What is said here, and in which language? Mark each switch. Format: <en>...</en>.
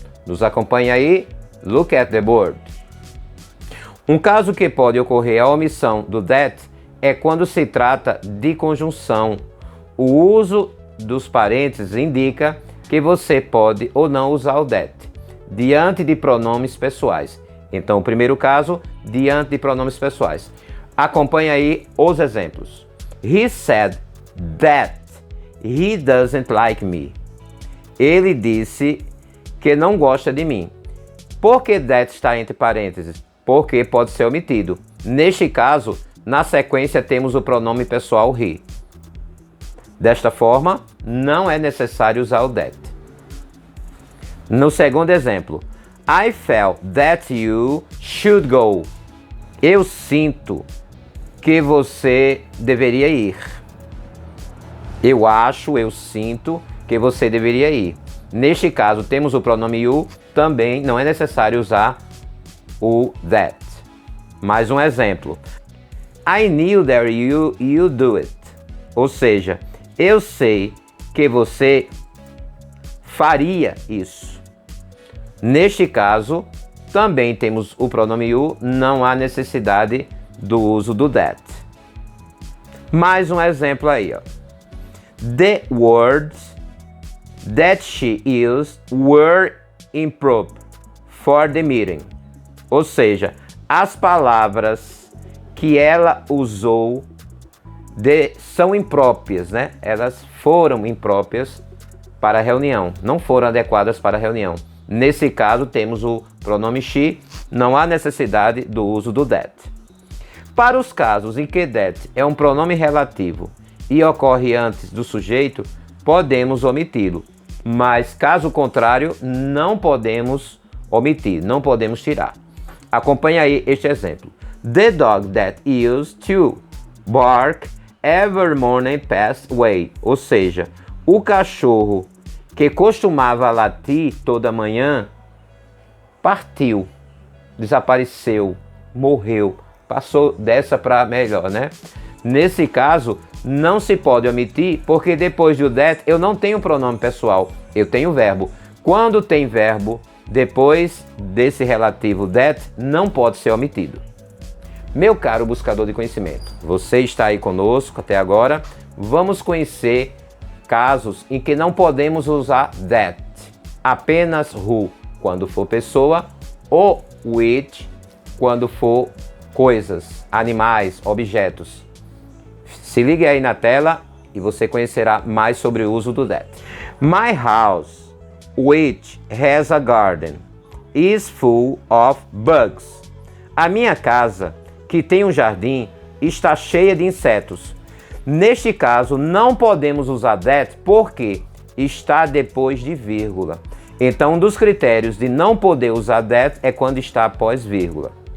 <pt>Nos acompanhe aí,</pt> <en>look at the board.</en> <pt>Um caso que pode ocorrer a omissão do that é quando se trata de conjunção. O uso dos parênteses indica que você pode ou não usar o that diante de pronomes pessoais. Então, o primeiro caso, diante de pronomes pessoais. Acompanhe aí os exemplos.</pt> <en>He said that he doesn't like me.</en> <pt>Ele disse que não gosta de mim. Por que that está entre parênteses? Porque pode ser omitido. Neste caso, na sequência temos o pronome pessoal he. Desta forma, não é necessário usar o that. No segundo exemplo,</pt> <en>I felt that you should go.</en> <pt>Eu sinto que você deveria ir. Eu acho, eu sinto que você deveria ir. Neste caso, temos o pronome you, também não é necessário usar o that. Mais um exemplo.</pt> <en>I knew that you do it.</en> <pt>Ou seja, eu sei que você faria isso. Neste caso, também temos o pronome you, não há necessidade do uso do that. Mais um exemplo aí, ó.</pt> <en>The words that she used were improper for the meeting.</en> <pt>Ou seja, as palavras que ela usou são impróprias, né? Elas foram impróprias para a reunião, não foram adequadas para a reunião. Nesse caso, temos o pronome she, não há necessidade do uso do that. Para os casos em que that é um pronome relativo e ocorre antes do sujeito, podemos omiti-lo. Mas, caso contrário, não podemos omitir, não podemos tirar. Acompanhe aí este exemplo.</pt> <en>The dog that used to bark every morning passed away.</en> <pt>Ou seja, o cachorro que costumava latir toda manhã partiu, desapareceu, morreu, passou dessa para melhor, né? Nesse caso, não se pode omitir, porque depois do that eu não tenho pronome pessoal, eu tenho verbo. Quando tem verbo, depois desse relativo that, não pode ser omitido. Meu caro buscador de conhecimento, você está aí conosco até agora, vamos conhecer casos em que não podemos usar that, apenas who, quando for pessoa, ou which, quando for coisas, animais, objetos. Se ligue aí na tela e você conhecerá mais sobre o uso do that.</pt> <en>My house, which has a garden, is full of bugs.</en> <pt>A minha casa, que tem um jardim, está cheia de insetos. Neste caso, não podemos usar that porque está depois de vírgula. Então, um dos critérios de não poder usar that é quando está após vírgula.</pt>